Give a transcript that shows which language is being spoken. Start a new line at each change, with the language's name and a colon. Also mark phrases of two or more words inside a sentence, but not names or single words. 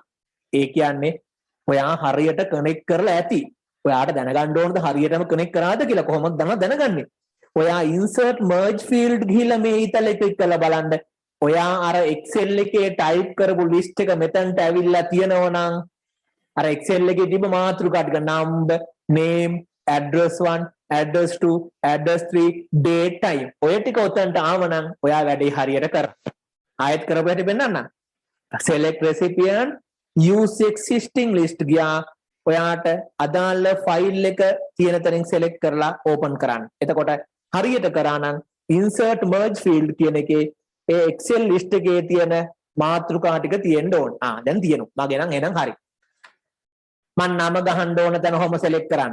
Sinhala: ඒ කියන්නේ ඔයා හරියට කනෙක්ට් කරලා ඇති. ඔයාට දැනගන්න ඕනද හරියටම කනෙක්ට් කරාද කියලා කොහොමද දැනගන්නේ? ඔයා
English: insert merge field
Sinhala: ගිහිල්ලා මේ ඊතල ක්ලික් කරලා බලන්න. ඔයා අර Excel එකේ type කරපු list එක මෙතනට ඇවිල්ලා තියෙනවා නම් අර Excel එකේ තිබ්බ මාතෘකා ටික
English: number, name, address 1, address 2, address 3, date, time.
Sinhala: ඔය ටික උතන්ට ආවනම් ඔයා වැඩේ හරියට කරා. ආයෙත් කරපුවට පෙන්නන්න.
English: select recipient, use existing list
Sinhala: ගියා. ඔයාට අදාළ ෆයිල් එක තියෙන තැනින් select කරලා open කරන්න. එතකොට හරියට කරා නම්
English: insert merge field
Sinhala: කියන එකේ ඒ Excel list එකේ තියෙන මාතෘකා ටික තියෙන්න ඕන. දැන් තියෙනවා. මගේ නම් එහෙනම් හරි. මම නම ගහන්න ඕන තැන කොහොම select කරන්න?